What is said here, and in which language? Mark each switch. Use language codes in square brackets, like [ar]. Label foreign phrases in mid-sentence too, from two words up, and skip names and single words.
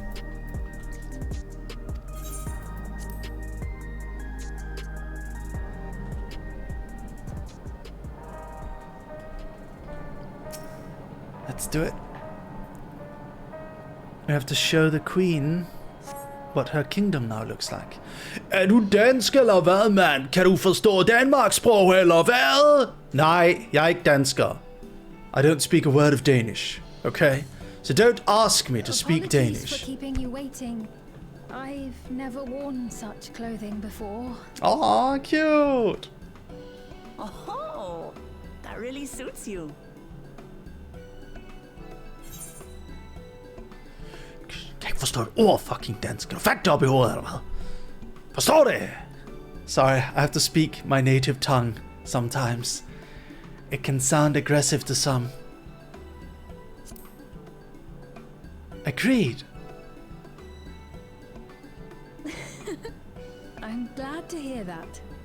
[en] Let's do it. We have to show the queen what her kingdom now looks like. [da] Er du dansk eller hvad, mand? Kan du forstå Danmarkssprog eller hvad? Nej, jeg er ikke dansker. [en] I don't speak a word of Danish, okay? So don't ask me to speak Danish. Apologies for keeping you waiting. I've never worn such clothing before. Aw, cute. Oh, that really suits you. [da] Kan ikke forstå et ord fucking dansk. Kan du fatte det op i hovedet, eller hvad? Forstår det? [en] Sorry, I have to speak my native tongue sometimes. It can sound aggressive to some. Agreed. I'm glad to hear that.